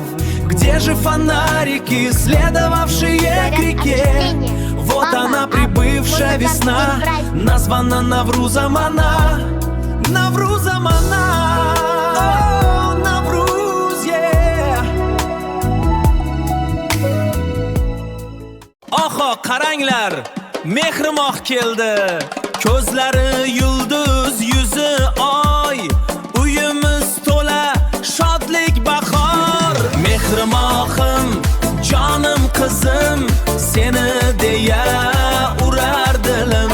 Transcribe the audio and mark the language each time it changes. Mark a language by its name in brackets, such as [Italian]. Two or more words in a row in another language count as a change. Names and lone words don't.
[Russian] Где же фонарики, следовавшие к реке? Вот она, прибывшая весна, названа Наврузом она. Наврузом она. О, Навруз, yeah. [Uzbek] Oho, qaranglar, mehrimoq keldi. Ko'zlari yulduz, yuzi oy. Uyimiz to'la shodlik bahor. Mehrimoqim, jonim qizim, seni deya urar dilim.